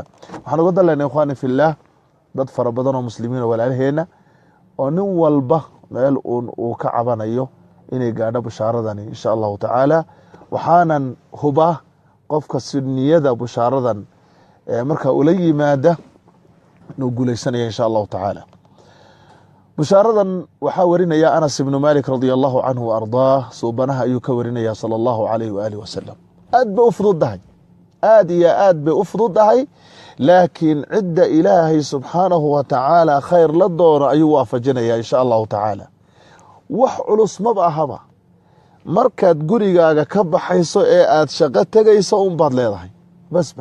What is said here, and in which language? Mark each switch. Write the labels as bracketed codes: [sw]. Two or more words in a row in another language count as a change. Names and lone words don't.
[so] waxaan uga dalaynaa [ar] إخواني في الله [so] dad fara badan oo muslimiin oo walaalaheena oo nin walba meel uu ka cabanayo inay gaadho bushaaradani [ar] إن شاء الله تعالى. [so] waxaanan hubaa qofka sunniyada bushaaradan marka ula yimaada inuu guulaysanaya [ar] إن شاء الله تعالى. [so] bushaaradan waxaa warinaya Anas ibn Malik [ar] رضي الله عنه [so] ardaah. suubanaha ayuu ka warinaya [ar] صلى الله عليه وآله وسلم. [so] aad bay u fududahay, aad iyo aad bay u fududahay, laakiin cidda ilaahay [ar] سبحانه وتعالى [so] khayr la doono ayuu waafajinaya [ar] إن شاء الله تعالى. [so] wax culus maba ahaba. markaad gurigaaga ka baxayso ee aad shaqo tegayso unbaad leedahay basba.